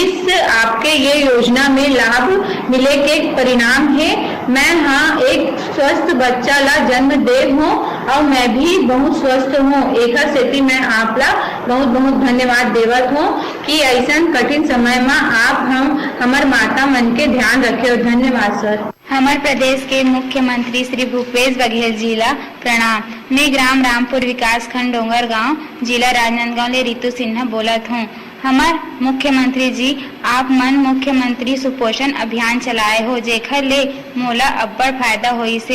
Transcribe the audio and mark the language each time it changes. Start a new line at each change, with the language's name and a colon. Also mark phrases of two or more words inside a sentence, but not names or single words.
Chhattisgarhi: आपके ये योजना में लाभ मिले के परिणाम है मैं एक स्वस्थ बच्चा ला जन्म दे हूँ और मैं भी बहुत स्वस्थ हूँ। एक सेती मैं आप ला बहुत बहुत धन्यवाद देवत हूँ कि ऐसा कठिन समय में आप हमार माता मन के ध्यान रखे। और धन्यवाद सर। हमारे प्रदेश के मुख्यमंत्री श्री भूपेश बघेल जी ला प्रणाम। मैं ग्राम रामपुर विकास खंड डोंगर गांव जिला राजनांदगांव ले रितु सिन्हा बोलत हूँ। हमार मुख्यमंत्री जी आप मन मुख्यमंत्री सुपोषण अभियान चलाए हो, जेखर ले मोला अब्बड़ फायदा होई से।